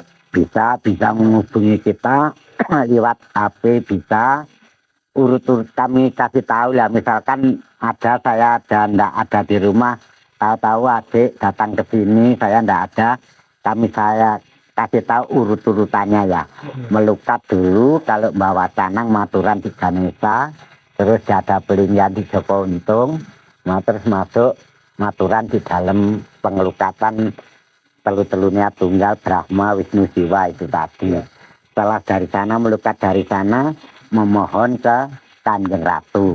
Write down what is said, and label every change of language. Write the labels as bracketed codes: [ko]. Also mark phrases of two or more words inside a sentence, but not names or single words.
[id] bisa menghubungi kita lewat HP, bisa urut-urut kami kasih tahu ya, misalkan ada saya ndak ada di rumah, tahu-tahu adik datang ke sini saya ndak ada, saya kasih tahu urut-urutannya ya. Melukat dulu, kalau bawa canang maturan di Ganesha, terus ada pelinggian di Joko Untung, terus masuk maturan di dalam pengelukatan telu-telunya Tunggal, Brahma, Wisnu, Siwa itu tadi. Setelah dari sana melukat dari sana, memohon ke Kanjeng Ratu.